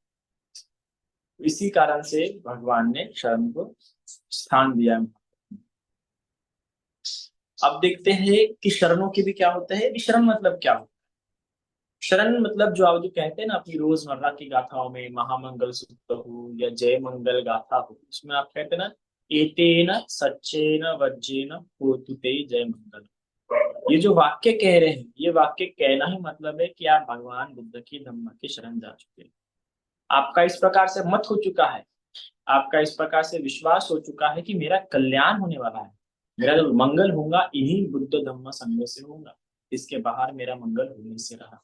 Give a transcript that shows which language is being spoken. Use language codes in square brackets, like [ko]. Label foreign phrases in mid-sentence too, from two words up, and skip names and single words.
[hi] इसी कारण से भगवान ने शरण को स्थान दिया है। अब देखते हैं कि शरणों के भी क्या होते हैं, कि शरण मतलब क्या होता है। शरण मतलब जो आप जो कहते हैं ना अपनी रोजमर्रा की गाथाओं में, महामंगल सूक्त हो या जय मंगल गाथा हो, उसमें आप कहते हैं ना, [pi] एतेन सच्चेन वज्रेन होतु ते जय मंगल। [hi] ये जो वाक्य कह रहे हैं, ये वाक्य कहना ही मतलब है कि आप भगवान बुद्ध की धम्म की शरण जा चुके हैं। आपका इस प्रकार से मत हो चुका है, आपका इस प्रकार से विश्वास हो चुका है कि मेरा कल्याण होने वाला है, मेरा जो मंगल होगा इन्हीं बुद्ध धम्म संघ से होगा, इसके बाहर मेरा मंगल होने से रहा।